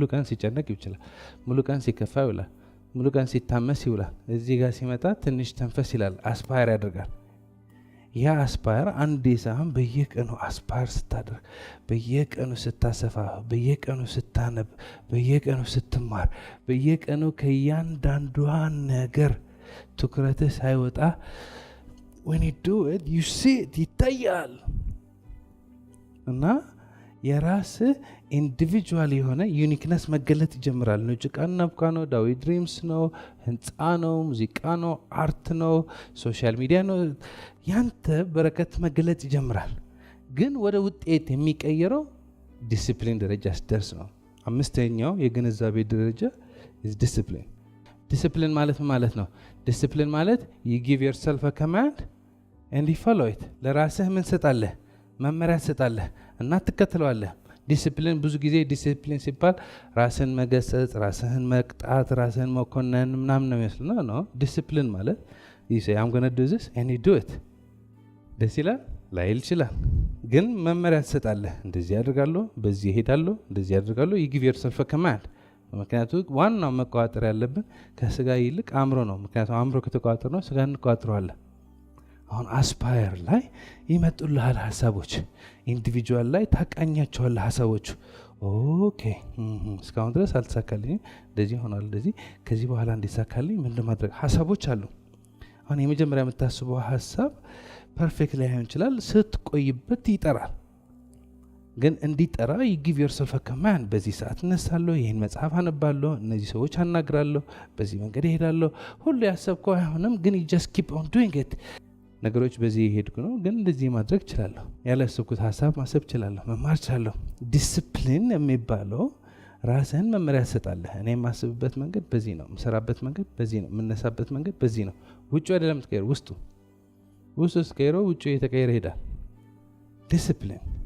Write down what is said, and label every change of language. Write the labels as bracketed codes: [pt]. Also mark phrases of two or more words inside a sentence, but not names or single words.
[am] ቀን ሲጨነቅ ይችላል፣ ሙሉ ቀን ሲከፋ ይውላል፣ ሙሉ ቀን ሲታመስ ይውላል። እዚህ ጋር ሲመጣ ትንሽ ተንፈስ ይላል፣ አስፓየር ያደርጋል። ያ አስፓየር አንዴ ሳይሆን በየቀኑ አስፓየር ስታደርግ፣ በየቀኑ ስታሰፋ፣ በየቀኑ ስታነብ፣ በየቀኑ ስትማር፣ በየቀኑ ከእያንዳንዷ ነገር ትኩረትህ ሳይወጣ [en] when you do it you see it [am] ይታያል። እና የራስህ ኢንዲቪጁዋል የሆነ ዩኒክነስ መገለጥ ይጀምራል። ነው ጭቃና ብቃ ነው፣ ዳዊት ድሪምስ ነው፣ ህንፃ ነው፣ ሙዚቃ ነው፣ አርት ነው፣ [en] social media [am] ነው። ያንተ በረከት መገለጥ ይጀምራል። ግን ወደ ውጤት የሚቀየረው ዲሲፕሊን ደረጃ ሲደርስ ነው። 5ኛው የግንዛቤ ደረጃ ዲሲፕሊን። ዲሲፕሊን ማለት ነው? ዲሲፕሊን ማለት [en] you give yourself a command and you follow it። [am] ለራስህ ምን ሰጣለህ? መመሪያ ሰጣለህ እና ትከተለዋለህ። ዲሲፕሊን ብዙ ጊዜ ዲሲፕሊን ሲባል ራስን መገሰጽ፣ ራስህን መቅጣት፣ ራስህን መኮነን ምናምን ነው የሚመስለው። ነው ዲሲፕሊን ማለት [en] you say I'm going to do this and you do it። [am] ደስ ይላል ላይል ይችላል፣ ግን መመሪያ ትሰጣለህ። እንደዚህ ያደርጋለሁ፣ በዚህ እሄዳለሁ፣ እንደዚህ ያደርጋለሁ። [en] you give yourself a command። [am] ምክንያቱም ዋናው መቋጠር ያለብን ከስጋ ይልቅ አእምሮ ነው። ምክንያቱም አእምሮ ከተቋጠር ነው ስጋ እንቋጥረዋለን። አሁን አስፓየር ላይ ይመጡልሃል ሀሳቦች፣ ኢንዲቪጁዋል ላይ ታቃኛቸዋለህ ሀሳቦቹ። ኦኬ እስካሁን ድረስ አልተሳካልኝም፣ እንደዚህ ሆኗል፣ እንደዚህ ከዚህ በኋላ እንዲሳካልኝ ምን ማድረግ ሀሳቦች አሉ። አሁን የመጀመሪያ የምታስበው ሀሳብ ፐርፌክት ላይሆን ይችላል፣ ስትቆይበት ይጠራል። ግን እንዲጠራ [en] you give yourself a command። [am] በዚህ ሰዓት እነሳለሁ፣ ይህን መጽሐፍ አነባለሁ፣ እነዚህ ሰዎች አናግራለሁ፣ በዚህ መንገድ እሄዳለሁ። ሁሉ ያሰብከው አይሆንም፣ ግን [en] you just keep on doing it። [am] ነገሮች በዚህ የሄድኩ ነው፣ ግን እንደዚህ ማድረግ እችላለሁ። ያላሰብኩት ሀሳብ ማሰብ እችላለሁ፣ መማር እችላለሁ። ዲስፕሊን የሚባለው ራስህን መመሪያ ትሰጣለህ። እኔ የማስብበት መንገድ በዚህ ነው፣ የምሰራበት መንገድ በዚህ ነው፣ የምነሳበት መንገድ በዚህ ነው። ውጭ አይደለም ትቀይር፣ ውስጡ ስትቀይረው ውጭ እየተቀየረ ይሄዳል። ዲስፕሊን።